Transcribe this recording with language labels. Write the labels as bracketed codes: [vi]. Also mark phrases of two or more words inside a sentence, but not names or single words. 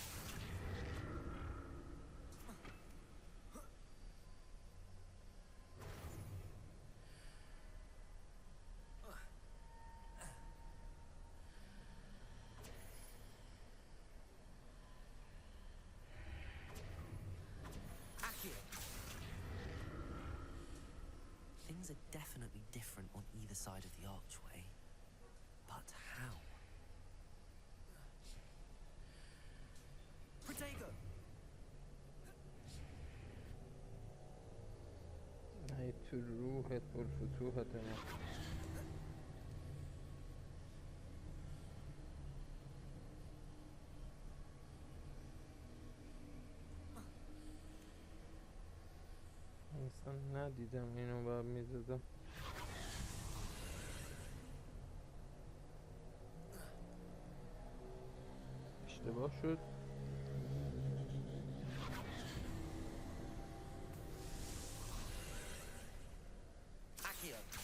[en] Things are definitely different on either side of the archway. But how? Protego! [fa] ای تو روحت پرفتوحت ما. اصلا ندیدم اینو باید میزدم. اشتباه شد. Accio!